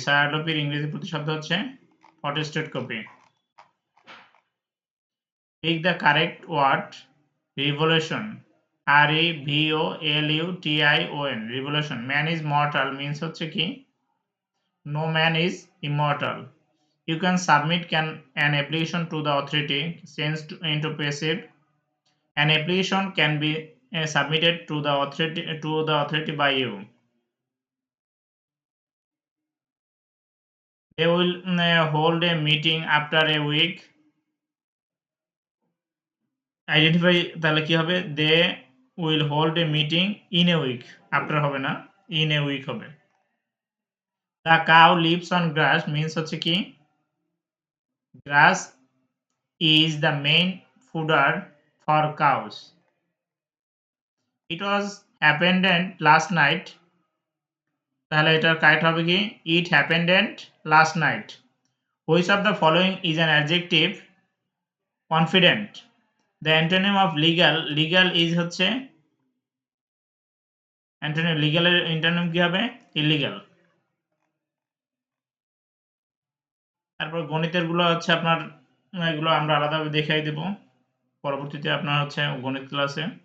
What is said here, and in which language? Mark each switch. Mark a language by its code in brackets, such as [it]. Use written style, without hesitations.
[bn] ছায়ালিপির ইংরেজি প্রতিশব্দ হচ্ছে photostat copy. [en] Pick the correct word revolution. REVOLUTION, revolution. Man is mortal means হচ্ছে কি? No man is immortal. You can submit an application to the authority, change into passive. An application can be submitted to the authority by you. They will hold a meeting after a week. [bn] Identify তাহলে কি হবে? [en] They will hold a meeting in a week. After [bn] হবে না, [en] in a week হবে। The cow lives on grass means হচ্ছে কি? Grass is the main fodder for cows. It was abandoned last night. [bn] তাহলে এটার কারেক্ট হবে কি? [en] It happened last night. Which of the following is an adjective? Confident. The antonym of legal. Legal is হচ্ছে antonym. [bn] লিগ্যালের antonym কি হবে? Illegal. তারপর গণিতের গুলো হচ্ছে আপনার এগুলো আমরা আলাদাভাবে দেখাই দেব পরবর্তীতে আপনার হচ্ছে গণিত ক্লাসে।